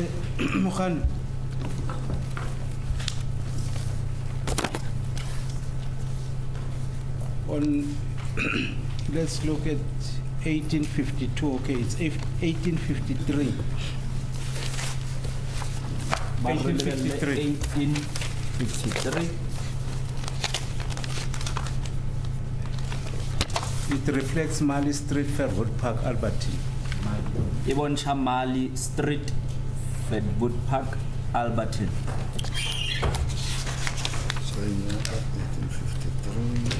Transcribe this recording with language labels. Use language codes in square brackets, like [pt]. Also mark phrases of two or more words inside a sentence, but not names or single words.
[en] Mukhan. On, let's look at 1852. Okay, it's 1853. 1853. 1853. It reflects Mali Street, Fairwood Park, Albertine. [st] E bontsha Mali Street, Fairwood Park, Albertine. [en] So in 1853.